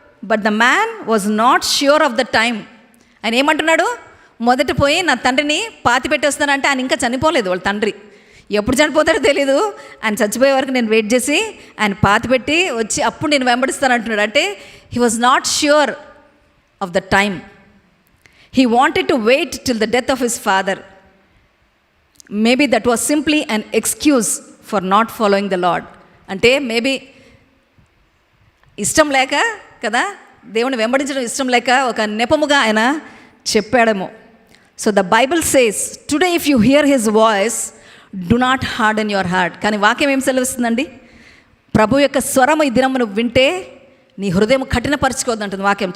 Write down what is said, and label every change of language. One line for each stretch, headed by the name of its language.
English: But the man was not sure of the time.
Telugu: ఆయన ఏమంటున్నాడు? మొదట పోయి నా తండ్రిని పాతి పెట్టేస్తానంటే ఆయన ఇంకా చనిపోలేదు. వాళ్ళ తండ్రి ఎప్పుడు చనిపోతాడో తెలీదు. ఆయన చచ్చిపోయే వరకు నేను వెయిట్ చేసి ఆయన పాతి పెట్టి వచ్చి అప్పుడు నేను వెంబడిస్తాను అంటున్నాడు.
English: అంటే he was not sure of the time. He wanted to wait till the death of his father. Maybe that was simply an excuse for not following the Lord.
Telugu: అంటే మేబీ ఇష్టం లేక కదా, దేవుని వెంబడించడం ఇష్టం లేక ఒక నెపముగా ఆయన చెప్పాడేమో.
English: So the Bible says, today if you hear his voice do not harden your heart.
Telugu: కానీ వాక్యం ఏం సెలవిస్తుందండి? ప్రభు యొక్క స్వరము ఈ దినమును వింటే నీ హృదయం కఠినపరచుకోవద్దంటుంది వాక్యం.